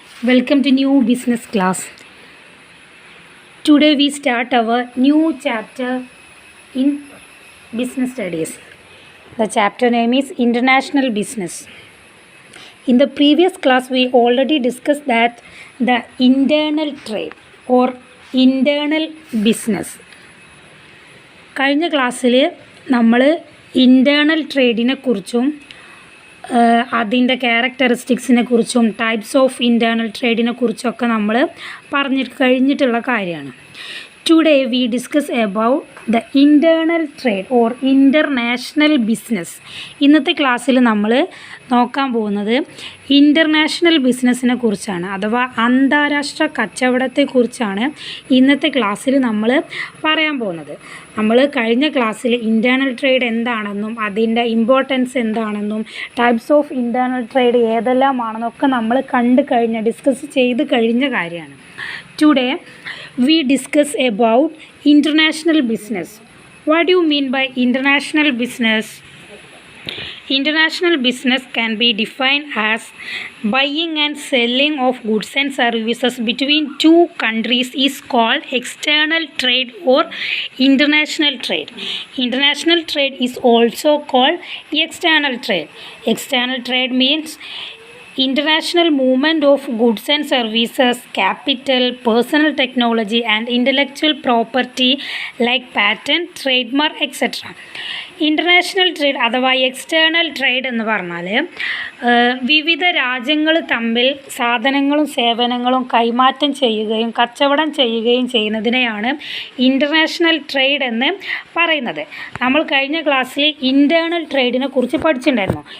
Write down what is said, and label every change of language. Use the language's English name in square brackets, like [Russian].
[English] Welcome to new business class. Today we start our new chapter in business studies. The chapter name is International Business. In the previous class we already discussed that the internal trade or internal business. [Malayalam] കഴിഞ്ഞ ക്ലാസ്സിൽ നമ്മൾ internal ട്രേഡിനെ കുറിച്ചും അതിൻ്റെ ക്യാരക്ടറിസ്റ്റിക്സിനെ കുറിച്ചും types of internal ട്രേഡിനെ കുറിച്ചൊക്കെ നമ്മൾ കഴിഞ്ഞിട്ടുള്ള കാര്യമാണ്. [English] Today we discuss about the internal trade or international business. [Malayalam] ഇന്നത്തെ ക്ലാസ്സിൽ നമ്മൾ നോക്കാൻ പോകുന്നത് ഇൻ്റർനാഷണൽ ബിസിനസ്സിനെ കുറിച്ചാണ്, അഥവാ അന്താരാഷ്ട്ര കച്ചവടത്തെക്കുറിച്ചാണ് ഇന്നത്തെ ക്ലാസ്സിൽ നമ്മൾ പറയാൻ പോകുന്നത്. നമ്മൾ കഴിഞ്ഞ ക്ലാസ്സിൽ ഇൻറ്റേർണൽ ട്രേഡ് എന്താണെന്നും അതിൻ്റെ ഇമ്പോർട്ടൻസ് എന്താണെന്നും ടൈപ്സ് ഓഫ് ഇൻറ്റേർണൽ ട്രേഡ് ഏതെല്ലാമാണെന്നൊക്കെ നമ്മൾ ഡിസ്കസ് ചെയ്ത് കഴിഞ്ഞ കാര്യമാണ്. [English] Today we discuss about international business. What do you mean by international business? International business can be defined as buying and selling of goods and services between two countries is called external trade or international trade. International trade is also called external trade. External trade means international movement of goods and services, capital, personal technology and intellectual property like patent, trademark, etc. [Malayalam] International trade അഥവാ external trade എന്ന് പറഞ്ഞാൽ വിവിധ രാജ്യങ്ങൾ തമ്മിൽ സാധനങ്ങളും സേവനങ്ങളും കൈമാറ്റം ചെയ്യുകയും കച്ചവടം ചെയ്യുകയും ചെയ്യുന്നതിനെയാണ് ഇൻ്റർനാഷണൽ ട്രേഡ് എന്ന് പറയുന്നത്. നമ്മൾ കഴിഞ്ഞ ക്ലാസ്സിൽ ഇൻറ്റേർണൽ ട്രേഡിനെ കുറിച്ച് പഠിച്ചിട്ടുണ്ടായിരുന്നു.